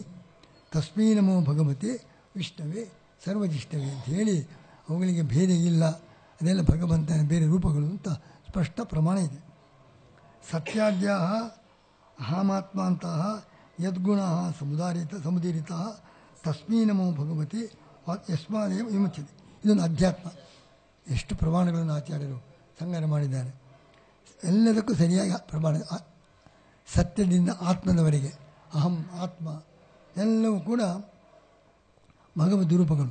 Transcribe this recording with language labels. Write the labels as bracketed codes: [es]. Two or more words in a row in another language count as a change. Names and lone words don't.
[sa] ತಸ್ಮೈ ನಮೋ ಭಗವತೆ ವಿಷ್ಣುವೇ ಸರ್ವಜಿಷ್ಠವೇ [kn] ಅಂತ ಹೇಳಿ ಅವುಗಳಿಗೆ ಭೇದ ಇಲ್ಲ, ಅದೆಲ್ಲ ಭಗವಂತನ ಬೇರೆ ರೂಪಗಳು ಅಂತ ಸ್ಪಷ್ಟ ಪ್ರಮಾಣ ಇದೆ. [sa] ಸತ್ಯಾದ್ಯ ಅಹಮಾತ್ಮಾಂತಹ ಯದ್ಗುಣ ಸಮುದೀರಿತ ತಸ್ಮೈ ನಮೋ ಭಗವತೆ ಯಸ್ಮಾದೇವ ವಿಮುಚ್ಯತೆ. [kn] ಇದೊಂದು ಅಧ್ಯಾತ್ಮ. ಎಷ್ಟು ಪ್ರಮಾಣಗಳನ್ನು ಆಚಾರ್ಯರು ಸಂಗ್ರಹ ಮಾಡಿದ್ದಾರೆ. ಎಲ್ಲದಕ್ಕೂ ಸರಿಯಾಗಿ ಪ್ರಮಾಣ, ಸತ್ಯದಿಂದ ಆತ್ಮದವರೆಗೆ ಅಹಂ ಆತ್ಮ ಎಲ್ಲವೂ ಕೂಡ ಭಗವದ್ ರೂಪಗಳು.